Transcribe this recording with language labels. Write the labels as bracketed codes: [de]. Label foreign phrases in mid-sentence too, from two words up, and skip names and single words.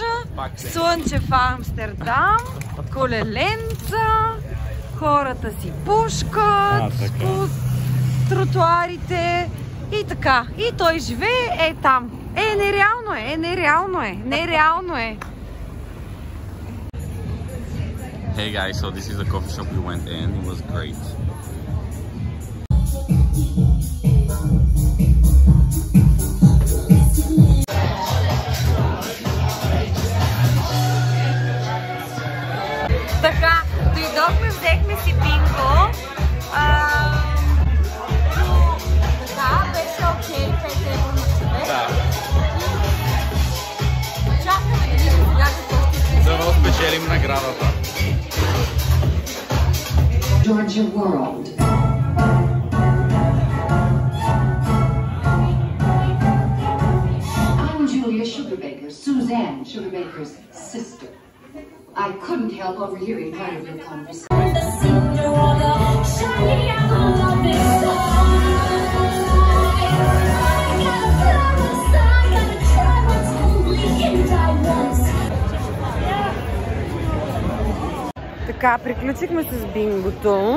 [bg] Слънчев Амстердам, колеленца, хората си пушкат по тротуарите и така. И той живее там. Нереално е. [en] Hey guys, so this is the coffee shop we went in. It was great. [bg] Така, дойдохме, взехме си бинго. Беше окей, 5 евро на човек. Чакаме да видим сега какво ще се. Да спечелим наградата. [en] Georgia World. I'm Julia Sugarbaker, Suzanne Sugarbaker's sister. I couldn't help overhearing part of your conversation. [bg] Така, приключихме с бингото.